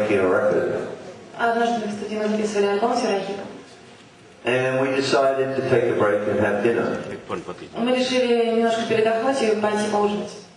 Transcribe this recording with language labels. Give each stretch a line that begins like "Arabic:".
Russian: Однажды в студии мы записывали альбом с Юрой Хипом.
English: And we decided to take a break and have dinner.
Russian: Мы решили немножко передохнуть и пойти поужинать.